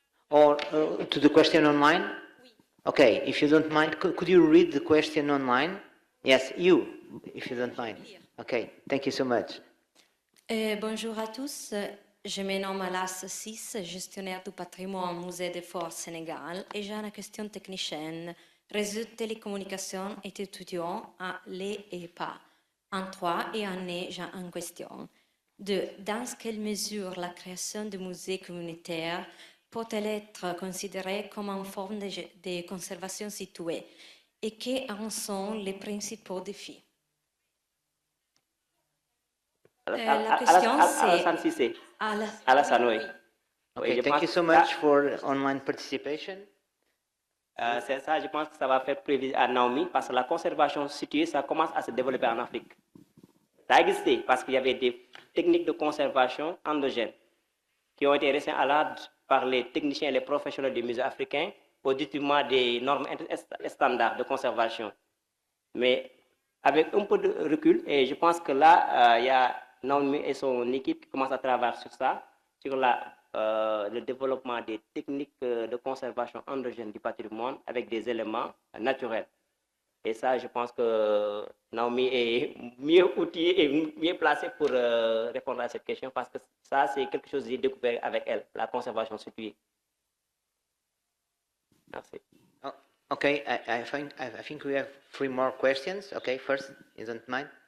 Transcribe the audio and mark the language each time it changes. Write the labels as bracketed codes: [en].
[en] Or to the question online? Okay, if you don't mind, could you read the question online? Yes, you, if you don't mind. Okay, thank you so much. [fr] Bonjour à tous, je me nomme Alas Sis, gestionnaire du patrimoine au Musée des Forts Sénégal, et j'ai une question technicienne. Réseau de télécommunications est étudiant à l'EPA. En 3 et année, j'ai une question. Dans quelle mesure la création de musées communautaires peut-elle être considérée comme une forme de conservation située et quels en sont les principaux défis? La question c'est... Alassane, oui. [en] Okay, thank you so much for online participation. [fr] C'est ça, je pense que ça va faire plaisir à Naomi parce que la conservation située, ça commence à se développer en Afrique. Ça a existé parce qu'il y avait des techniques de conservation endogènes qui ont été récemment à l'ordre par les techniciens et les professionnels des musées africains au détriment des normes standards de conservation. Mais avec un peu de recul, et je pense que là, il y a Naomi et son équipe qui commencent à travailler sur ça, sur le développement des techniques de conservation endogène du patrimoine avec des éléments naturels. Et ça, je pense que Naomi est mieux outillée et mieux placée pour répondre à cette question parce que ça, c'est quelque chose que j'ai découvert avec elle, la conservation située. Merci. [en] Oh, okay, I think we have 3 more questions. Okay, first, you don't mind?